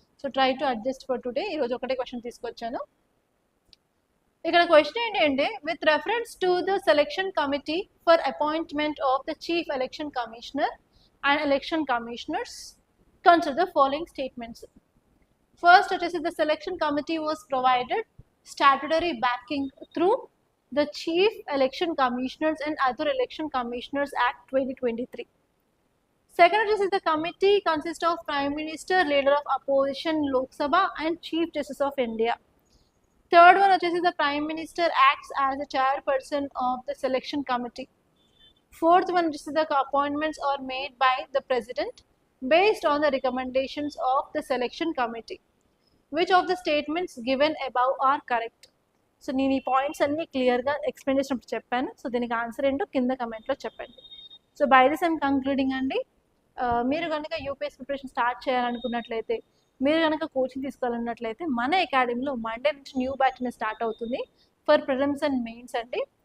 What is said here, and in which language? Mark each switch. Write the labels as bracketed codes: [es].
[en] So try to adjust for today. [te] ఈరోజు ఒకటే question తీసుకొచ్చాను. ఇక్కడ క్వశ్చన్ ఏంటంటే, [en] With reference to the selection committee for appointment of the chief election commissioner and election commissioners consider the following statements. First, it is the selection committee was provided statutory backing through the Chief Election Commissioners and Other Election Commissioners Act 2023. Second, it is the committee consists of Prime Minister, Leader of Opposition Lok Sabha and Chief Justice of India. Third one, it is the Prime Minister acts as the chairperson of the selection committee. Fourth one, it is the appointments are made by the President based on the recommendations of the selection committee. Which of the statements given above are correct? [te] So నేను ఈ points అన్నీ క్లియర్గా explain చేసినప్పుడు చెప్పాను. So దీనికి answer ఏంటో కింద కమెంట్లో చెప్పండి. So [en] by this I'm concluding [te] అండి. మీరు కనుక యూపీఎస్సీ ప్రిపరేషన్ స్టార్ట్ చేయాలనుకున్నట్లయితే, మీరు కనుక కోచింగ్ తీసుకోవాలన్నట్లయితే మన అకాడమీలో మండే నుంచి న్యూ బ్యాచ్ అనేది స్టార్ట్ అవుతుంది ఫర్ ప్రిలిమ్స్ అండ్ మెయిన్స్ అండి.